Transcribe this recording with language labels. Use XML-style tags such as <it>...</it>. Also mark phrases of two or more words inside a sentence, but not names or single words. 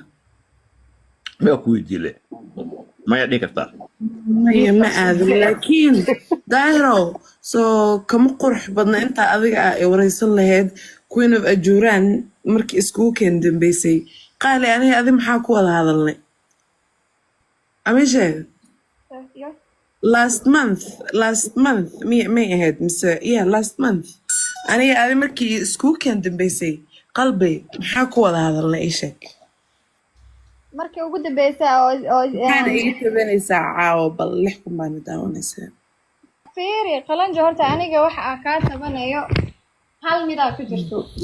<so>ma ku weydiile maya dhihi kartaa maya ma aadin laakiin daahiro soo kama qurux badna intaa adiga ah ee waraysan lahayd</so> <en>queen of</en> <so>ajuuraan markii iskugu keen dambeysay qaali aniga adi maxaa ku wada hadalnay amishe</so> <en>last month</en> <so>may ahayd mise</so> <en>last month</en> <so>aniga adi markii iskugu keen dambeysay qalbi maxaa ku wada hadalnay ii sheeg markii ugu dambeysay waxaana ii tabanaysaa caawo bal 6 kun baana daawanaysaa fiiri qalanjo horta aniga waxa aan kaa tabanayo hal midaa ku jirto</so>